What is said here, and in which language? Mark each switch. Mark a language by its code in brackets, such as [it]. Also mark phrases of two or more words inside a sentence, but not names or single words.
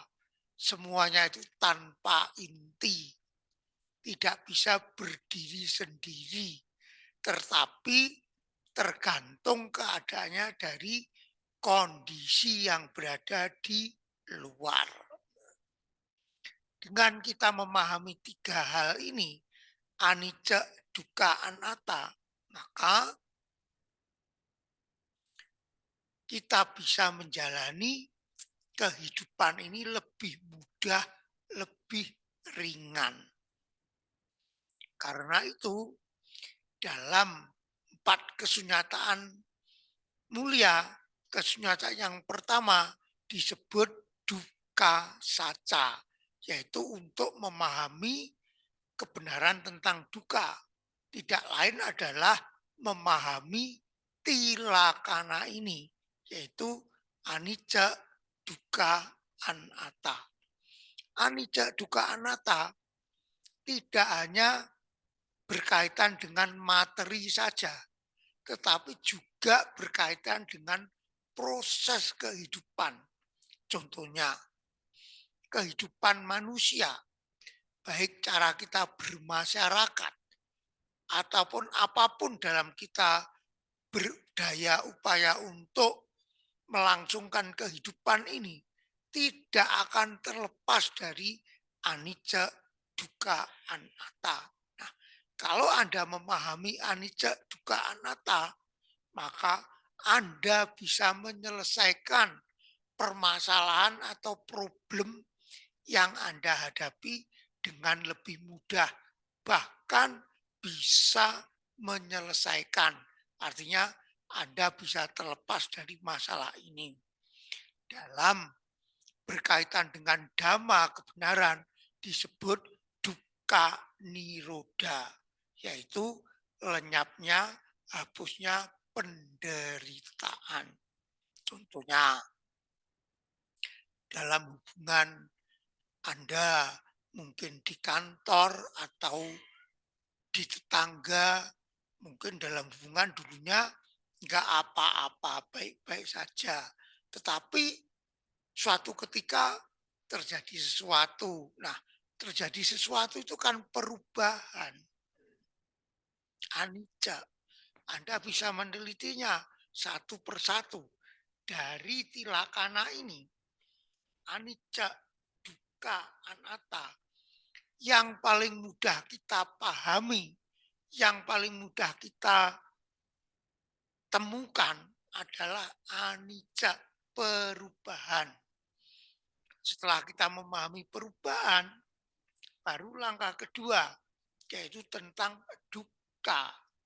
[id] Semuanya itu tanpa inti, tidak bisa berdiri sendiri, tetapi tergantung keadaannya dari kondisi yang berada di luar. Dengan kita memahami tiga hal ini, [pi] anicca, dukkha, anatta, [id] maka kita bisa menjalani kehidupan ini lebih mudah, lebih ringan. Karena itu, dalam 4 kesunyataan mulia, kesunyataan yang pertama disebut [pi] dukkha saca, [id] yaitu untuk memahami kebenaran tentang duka. Tidak lain adalah memahami tilakana ini, yaitu [pi] anicca, dukkha, anatta. Anicca, dukkha, anatta [id] tidak hanya berkaitan dengan materi saja, tetapi juga berkaitan dengan proses kehidupan. Contohnya, kehidupan manusia, baik cara kita bermasyarakat, ataupun apapun dalam kita berdaya upaya untuk melangsungkan kehidupan ini, tidak akan terlepas dari [pi] anicca, dukkha, anatta. [id] Nah, kalau Anda memahami [pi] anicca, dukkha, anatta, [id] maka Anda bisa menyelesaikan permasalahan atau problem yang Anda hadapi dengan lebih mudah, bahkan bisa menyelesaikan. Artinya Anda bisa terlepas dari masalah ini. Dalam berkaitan dengan dhamma kebenaran disebut [pi] dukkha nirodha, [id] yaitu lenyapnya, hapusnya penderitaan. Contohnya dalam hubungan Anda mungkin di kantor atau di tetangga, mungkin dalam hubungan dulunya nggak apa-apa, baik-baik saja. Tetapi suatu ketika terjadi sesuatu. Nah, terjadi sesuatu itu kan perubahan. Anicca. Anda bisa menelitinya satu persatu. Dari tilakana ini, [pi] anicca, dukkha, anatta, [id] yang paling mudah kita pahami, yang paling mudah kita temukan adalah anicca, perubahan. Setelah kita memahami perubahan, baru langkah kedua, yaitu tentang dukkha.